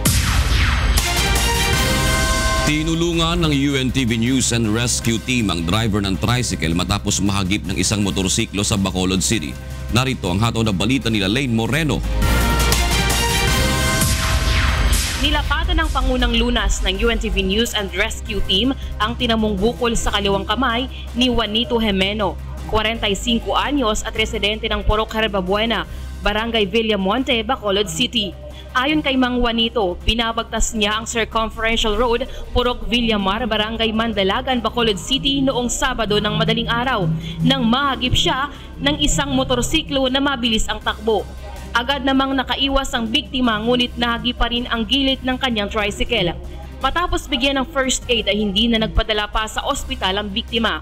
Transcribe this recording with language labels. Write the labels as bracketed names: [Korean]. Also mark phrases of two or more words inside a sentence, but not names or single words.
[Filipino] Tinulungan ng UNTV News and Rescue Team ang driver ng tricycle matapos mahagip ng isang motorsiklo sa Bacolod City. Narito ang hataw na balita nila Lane Moreno. Nilapatan ng pangunang lunas ng UNTV News and Rescue Team ang tinamong bukol sa kaliwang kamay ni Juanito Jimeno, 45 anyos at residente ng Purok Herbabuena, Barangay Villamonte, Bacolod City. Ayon kay Mang Juanito, pinabagtas niya ang Circumferential Road, Purok Villamar, Barangay Mandalagan, Bacolod City noong Sabado ng madaling araw nang mahagip siya ng isang motorsiklo na mabilis ang takbo. Agad namang nakaiwas ang biktima ngunit nahagi pa rin ang gilid ng kanyang tricycle. Matapos bigyan ng [English] first aid [Filipino] ay hindi na nagpadala pa sa ospital ang biktima.